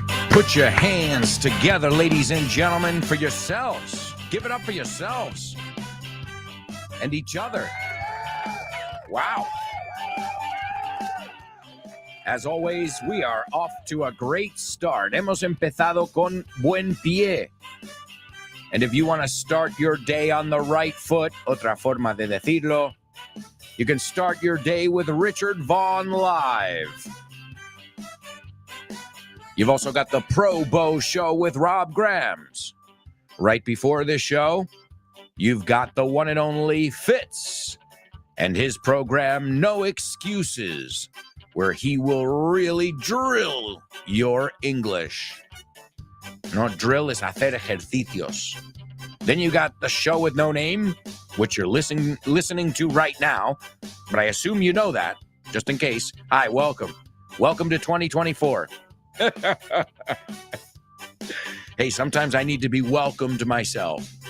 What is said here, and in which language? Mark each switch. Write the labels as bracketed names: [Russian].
[English] Put your hands together, ladies and gentlemen, for yourselves. Give it up for yourselves and each other. Wow. As always, we are off to a great start. [Spanish] Hemos empezado con buen pie. [English] And if you want to start your day on the right foot, [Spanish] otra forma de decirlo, [English] you can start your day with Richard Vaughn Live. You've also got the Pro Bow Show with Rob Grams. Right before this show, you've got the one and only Fitz and his program No Excuses, where he will really drill your English. No, drill is [Spanish] hacer ejercicios. [English] Then you got the show with No Name, which you're listening to right now, but I assume you know that, just in case. Hi, welcome. Welcome to 2024. Hey, sometimes I need to be welcomed myself.